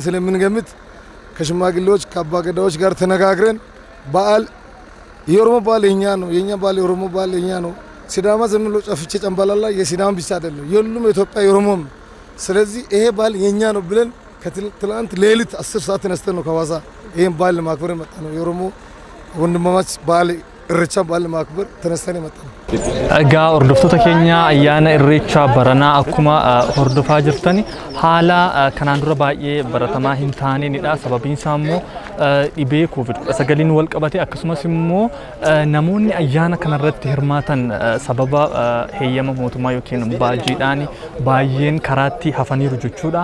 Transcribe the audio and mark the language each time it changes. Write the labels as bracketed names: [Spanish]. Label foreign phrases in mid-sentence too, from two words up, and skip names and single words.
[Amharic] ስለምንገምት ከሽማግሌዎች ከአባገዳዎች ጋር ተነጋግረን በዓል የኦሮሞ በዓል የኛ ነው፣ የኛ በዓል የኦሮሞ በዓል የኛ ነው። ሲዳማ ዝም ብሎ ጨፍቼ ጨምባላላ የሲዳማ ብቻ አይደለም የሁሉም የኢትዮጵያ የኦሮሞም። ስለዚህ ይሄ በዓል የኛ ነው ብለን ከትላንት ሌሊት 10 ሰዓት ተነስተን ነው ከሐዋሳ ይሄን በዓል ለማክበር የመጣ ነው። የኦሮሞ ወንድማማች በዓል ኢሬቻ በዓል ለማክበር ተነስተን የመጣ ነው። [Oromo] Egaa hordoftoota keenya ayyaana irreechaa baranaa akkuma hordofaa jirtani haala kanaan dura baay'ee baratamaa hin taaneenidha. Sababiin isaa immoo dhibee COVID-19 wal qabate akkasumas immoo namoonni ayyaana kanarratti hirmaatan sababa heeyyama mootummaa yookiin baajiidhaan baay'een karaatti hafaniiru jechuudha.